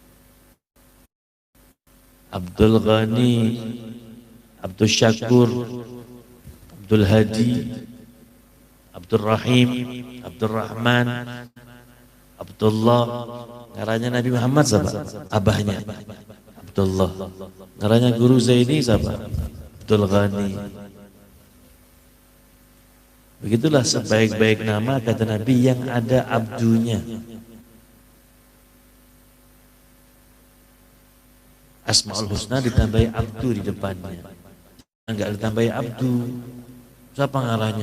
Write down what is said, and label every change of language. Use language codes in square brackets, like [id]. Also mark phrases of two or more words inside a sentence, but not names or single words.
[id] Abdul Ghani, Abdul Syakur, Abdul Hadi, Abdul Rahim, Abdul Rahman, Abdullah. [bjn] Ngaranya Nabi Muhammad siapa? Abahnya Abdullah. Ngaranya guru Zaini siapa? Abdul Ghani. [id] Begitulah sebaik-baik nama kata Nabi yang ada abdunya. Asmaul Husna ditambahi abdu di depannya. Enggak ditambahi abdu. Siapa ngaranya?